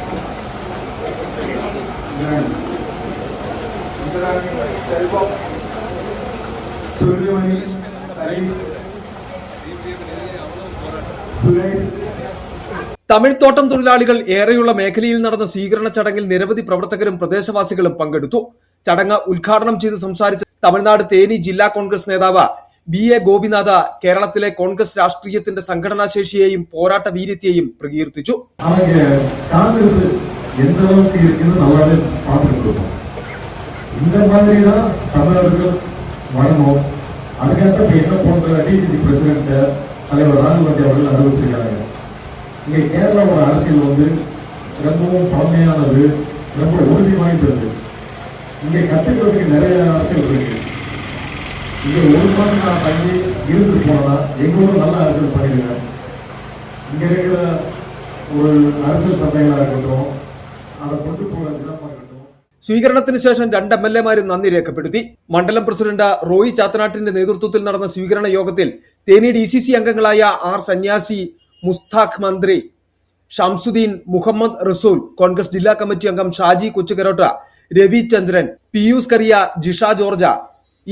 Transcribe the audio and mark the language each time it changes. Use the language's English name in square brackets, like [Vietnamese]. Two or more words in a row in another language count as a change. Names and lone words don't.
[Malayalam] തമിഴ്ത്തോട്ടം തൊഴിലാളികൾ ഏറെയുള്ള മേഖലയിൽ നടന്ന സ്വീകരണ ചടങ്ങിൽ നിരവധി പ്രവർത്തകരും പ്രദേശവാസികളും പങ്കെടുത്തു. ചടങ്ങ് ഉദ്ഘാടനം ചെയ്ത് സംസാരിച്ച തമിഴ്നാട് തേനി ജില്ലാ കോൺഗ്രസ് നേതാവ് BA ഗോപിനാഥ് കേരളത്തിലെ കോൺഗ്രസ് രാഷ്ട്രീയത്തിന്റെ സംഘടനാശേഷിയെയും പോരാട്ട വീര്യത്തെയും പ്രകീർത്തിച്ചു. [Tamil] காங்கிரஸ் எந்த அளவுக்கு இருக்குன்னு நல்லாவே பார்த்துருக்கோம். இந்த மாதிரி தான் தமிழர்கள் வரணும். அதுக்கப்புறம் என்ன போன்ற [English] DCC president [Tamil] தலைவர் ராகுல் காந்தி அவர்கள் அறிவிச்சிருக்காங்க. இங்கே கேரளாவோட அரசியல் வந்து ரொம்பவும் பழமையானது, ரொம்ப உறுதி வாய்ந்தது. இங்கே கற்றுக்கிறதுக்கு நிறைய அரசியல் இருக்கு. இங்கே ஒரு மாதம் நான் தங்கி இருந்து போனா எங்களோட நல்ல அரசியல் பண்ணிடுவேன். இங்கே இருக்கிற ஒரு அரசியல் சபைகளாக இருக்கட்டும், அதை கொண்டு போகிற விதமாக இருக்கட்டும். [Malayalam] സ്വീകരണത്തിന് ശേഷം 2 MLA-മാരും നന്ദി രേഖപ്പെടുത്തി. മണ്ഡലം പ്രസിഡന്റ് റോയി ചാത്തനാട്ടിന്റെ നേതൃത്വത്തിൽ നടന്ന സ്വീകരണ യോഗത്തിൽ തേനി DCC അംഗങ്ങളായ R. സന്യാസി, മുസ്താഖ് മന്ത്രി, ഷംസുദ്ദീൻ, മുഹമ്മദ് റസൂൽ, കോൺഗ്രസ് ജില്ലാ കമ്മിറ്റി അംഗം ഷാജി കൊച്ചുകരോട്ട, രവി ചന്ദ്രൻ, പിയൂസ് കറിയ, ജിഷ ജോർജ, E.